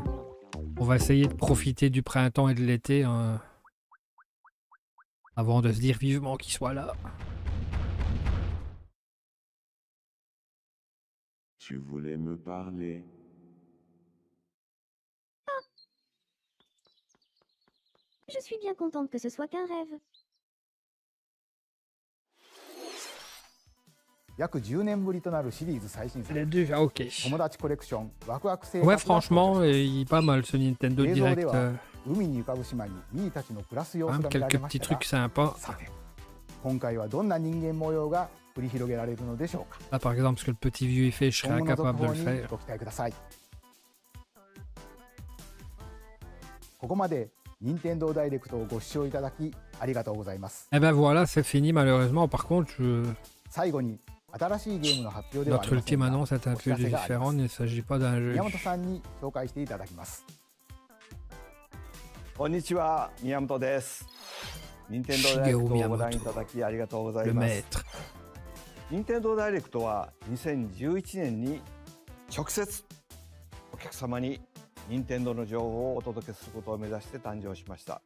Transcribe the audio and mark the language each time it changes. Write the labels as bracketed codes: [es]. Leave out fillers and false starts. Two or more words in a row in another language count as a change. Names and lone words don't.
[fr] On va essayer de profiter du printemps et de l'été hein, avant de se dire vivement qu'il soit là. Tu voulais me parler. Je suis bien contente que ce soit qu'un rêve. [ja] 約10年ぶりとなるシリーズ最新作 [fr] Les deux, ah ok. [ja] 友達コレクションワクワク生 [fr] Ouais, [ja] 活が [fr] franchement, il est pas mal ce Nintendo [ja] 映像 [fr] Direct. [ja] では海に浮かぶ島にミーたちの暮らす様子 [fr] Quand [ja] が [fr] même [ja] 見られ [fr] quelques [ja] ま [fr] petits [ja] したが [fr] trucs sympas. [ja] さて今回はどんな人間模様が繰り広げられるのでしょうか [fr] Là, par exemple, ce que le petit vieux il fait, je serais [ja] 今後の続 [fr] incapable de [ja] 報 [fr] le [ja] に [fr] faire. [ja] ご期待くださいここまで任天堂ダイレクトをご視聴いただきありがとうございます [fr] Eh ben voilà, c'est fini malheureusement. Par contre, [ja] 最後に新しいゲームの発表ではあり [fr] notre [ja] ません [fr] ultime [ja] が [fr] annonce est un [ja] お知 [fr] peu [ja] らせがありま [fr] différent. [ja] す [fr] Il ne s'agit pas d'un jeu. [ja] 宮本さんに紹介していただきますこんにちは、宮本です。任天堂ダイレクトをご覧いただきありがとうござい [fr] Le [ja] ます。 [fr] maître. [ja] 任天堂ダイレクトは2011年に直接お客様に任天堂の情報をお届けすることを目指して誕生しました。